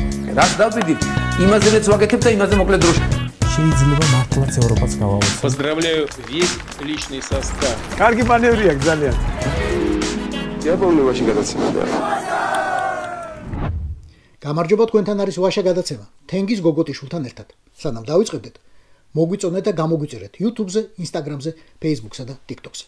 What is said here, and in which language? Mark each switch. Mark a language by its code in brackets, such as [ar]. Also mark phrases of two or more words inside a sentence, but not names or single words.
[ka] რაც დავიდით, იმაზეც ვაკეთებ და იმაზე მოკლედ დროში. შეიძლება მართლაც ევროპაც გავავლის. [ru] Поздравляю весь личный состав. [ka] კარგი მანევრია ძალიან. დიაპოლოვაში გადაცემა. გამარჯობა თქვენთან არის ვაშა გადაცემა. თენგის გოგოტიშვილთან ერთად. სანამ დავიწყებდეთ, მოგვიწონეთ და გამოგვიწერეთ YouTube-ზე, Instagram-ზე, Facebook-სა და TikTok-ზე.